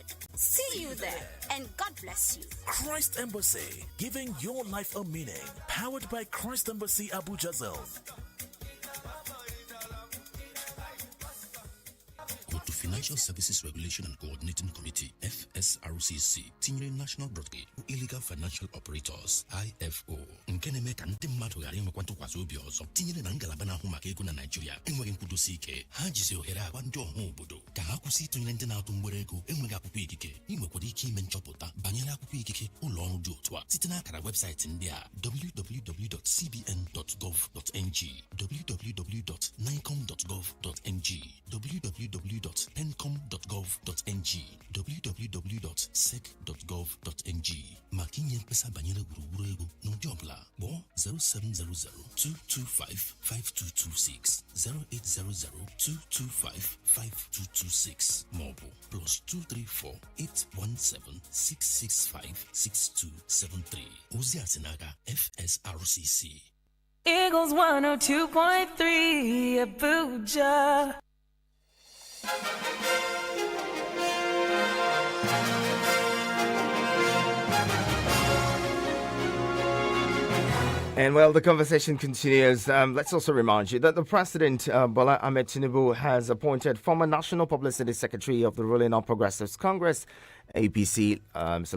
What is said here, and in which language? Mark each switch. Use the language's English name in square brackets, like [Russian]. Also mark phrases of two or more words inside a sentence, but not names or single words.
[English] See you there, and God bless you. Christ Embassy, giving your life a meaning. Powered by Christ Embassy Abuja Zone. To Financial Services Regulation and Coordinating Committee, FSRCC, tinyere National Broadcast Illegal Financial Operators, [Igbo] IFO, nke na-eme ka ndị mmadụ ghara inwekwa ntụkwasị obi ọzọ, tinyere na ngalaba na-ahụ maka ego na Nigeria enweghị nkwudosi ike. Ha jizi ohere agwa ndị ọha obodo ka ha kwụsị ịtụnyere ndị na-atụ mgbere ego enweghị akwụkwọ ikike. Ị nwekwara ike ime nchọpụta banyere akwụkwọ ikike ụlọ ọrụ dị otu a site n'akara webụsaịtị ndị a: www.cbn.gov.ng, www.nicom.gov.ng, www.pencom.gov.ng, www.sec.gov.ng. maka inye mkpesa banyere gburugburu ego n'ụdị ọbụla kpọọ 07002255226, 08002255226 maọbụ +234-817-665-6273. ozi a si n'aka FSRCC. [English] Eagles 102.3 Abuja. And well, the conversation continues. Let's also remind you that the President, Bola Ahmed Tinubu, has appointed former National Publicity Secretary of the ruling All Progressives Congress, APC, Mr.